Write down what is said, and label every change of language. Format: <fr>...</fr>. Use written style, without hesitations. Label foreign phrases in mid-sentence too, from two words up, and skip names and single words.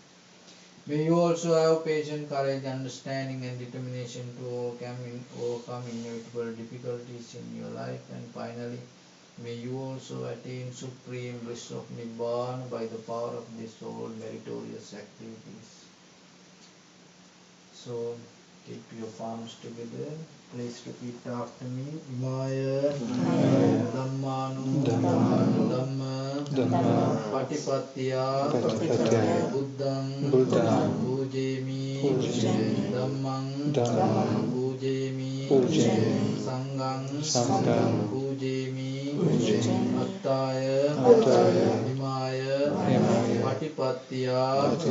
<en>May you also have patience, courage, understanding and determination to overcome inevitable difficulties in your life. And finally, may you also attain supreme bliss of Nibbana by the power of these all meritorious activities. So, keep your palms together. Please repeat after me.</en> <pi>Imaya Dhammanu Dhamma Patipattiya Buddhang Pujemi Dhammang Pujemi Sanghang Pujemi Attaya Imaya Patipattiya</pi>